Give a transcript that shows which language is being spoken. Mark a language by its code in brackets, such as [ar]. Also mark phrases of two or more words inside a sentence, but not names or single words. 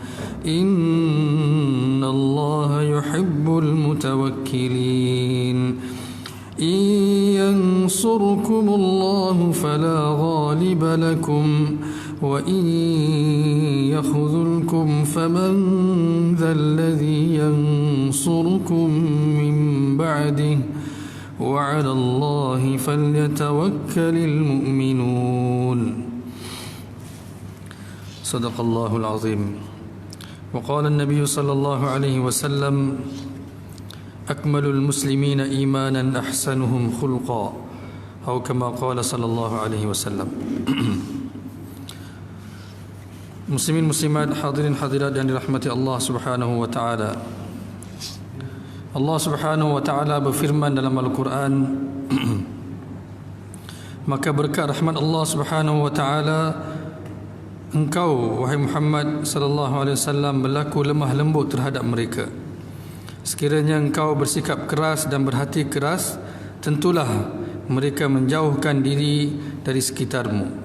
[ar] إن الله يحب المتوكلين إن ينصركم الله فلا غالب لكم وإن يخذلكم فمن ذا الذي ينصركم من بعده وعلى الله فليتوكل المؤمنون. صدق الله العظيم. وقال النبي صلى الله عليه وسلم: أكمل المسلمين إيمانا أحسنهم خلقا، أو كما قال صلى الله عليه وسلم. [id] Muslimin muslimat, hadirin hadirat yang dirahmati Allah [ar] سبحانه وتعالى. [id] Allah [ar] سبحانه وتعالى [id] berfirman dalam Al-Quran, maka berkat rahmat Allah Subhanahu wa taala engkau wahai Muhammad [ar] صلى الله عليه وسلم [id] berlaku lemah lembut terhadap mereka. Sekiranya engkau bersikap keras dan berhati keras, tentulah mereka menjauhkan diri dari sekitarmu.